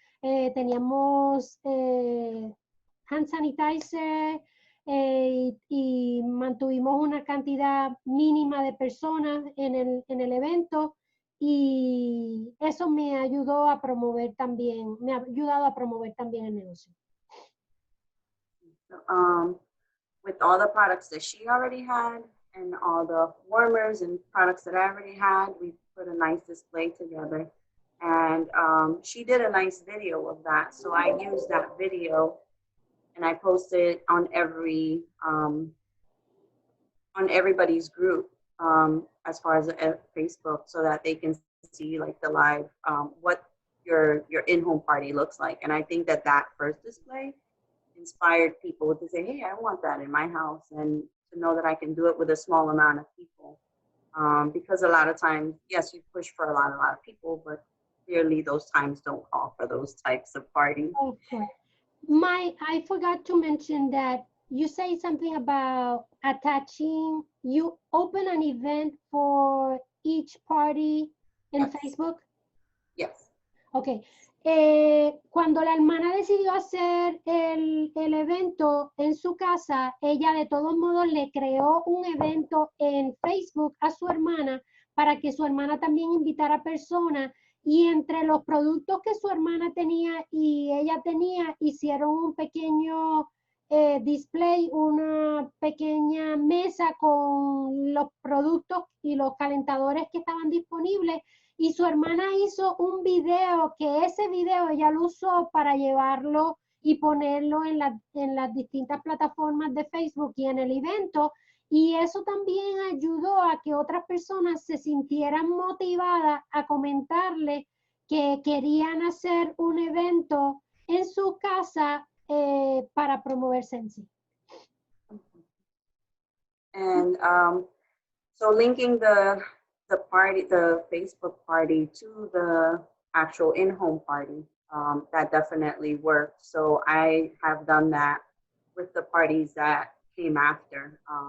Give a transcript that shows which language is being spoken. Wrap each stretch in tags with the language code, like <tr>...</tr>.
<es>Teníamos hand sanitizer y mantuvimos una cantidad mínima de personas en el evento, y eso me ayudó a promover también, me ha ayudado a promover también el negocio.</es> <en>With all the products that she already had, and all the warmers and products that I already had, we put a nice display together. And she did a nice video of that. So I used that video and I post it on everybody's group, as far as Facebook, so that they can see like the live, what your in-home party looks like. And I think that that first display inspired people to say, hey, I want that in my house, and to know that I can do it with a small amount of people. Because a lot of times, yes, you push for a lot of people, but clearly those times don't call for those types of parties. Okay. I forgot to mention that you say something about attaching, you open an event for each party in Yes. Facebook. Yes. Ok.</en> <es>Cuando la hermana decidió hacer el evento en su casa, ella de todos modos le creó un evento en Facebook a su hermana para que su hermana también invitara personas, y entre los productos que su hermana tenía y ella tenía, hicieron un pequeño display, una pequeña mesa con los productos y los calentadores que estaban disponibles, y su hermana hizo un video, que ese video ella lo usó para llevarlo y ponerlo en las distintas plataformas de Facebook y en el evento, y eso también ayudó a que otras personas se sintieran motivadas a comentarle que querían hacer un evento en su casa para promoverse en sí.</es> <en>And so linking the Facebook party to the actual in-home party, that definitely worked. So I have done that with the parties that came after.</en>